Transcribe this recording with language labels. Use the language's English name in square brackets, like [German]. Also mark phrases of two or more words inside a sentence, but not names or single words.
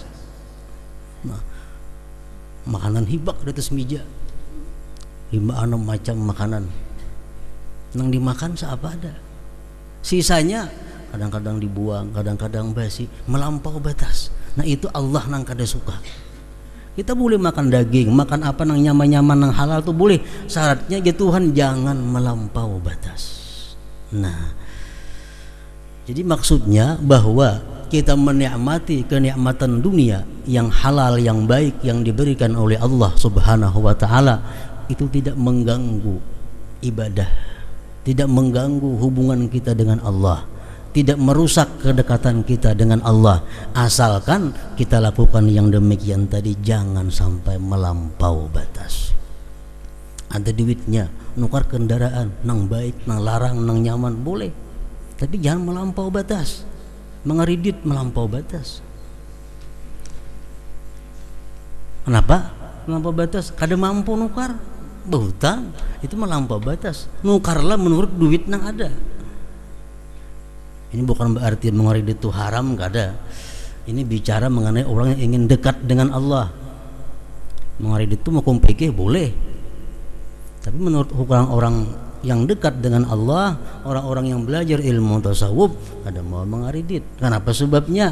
[Banjar] Nah, makanan hibak di atas meja, 5-6 macam makanan, nang dimakan seapa ada, sisanya kadang-kadang dibuang, kadang-kadang basi, melampau batas. Nah itu Allah nang kada suka. Kita boleh makan daging, makan apa nang nyaman-nyaman, nang halal tuh boleh. [Indonesian] Syaratnya ya Tuhan jangan melampau batas. Nah, jadi maksudnya bahwa kita menikmati kenikmatan dunia yang halal, yang baik, yang diberikan oleh Allah [Arabic] سبحانه وتعالى, [Indonesian] itu tidak mengganggu ibadah, tidak mengganggu hubungan kita dengan Allah, tidak merusak kedekatan kita dengan Allah, asalkan kita lakukan yang demikian tadi, jangan sampai melampau batas. [Banjar] Ada duitnya, nukar kendaraan, nang baik, nang larang, nang nyaman, boleh, tapi jangan melampau batas. Mengeridit melampau batas. Kenapa melampau batas? Kada mampu nukar, berhutang, itu melampau batas. Nukarlah menurut duit nang ada. Ini bukan berarti mengeridit itu haram, kada. [Indonesian] Ini bicara mengenai orang yang ingin dekat dengan Allah. Mengeridit itu mau pikir boleh, Tapi menurut orang-orang yang dekat dengan Allah, orang-orang yang belajar ilmu tasawuf, ada mau mengaridit. Kenapa sebabnya?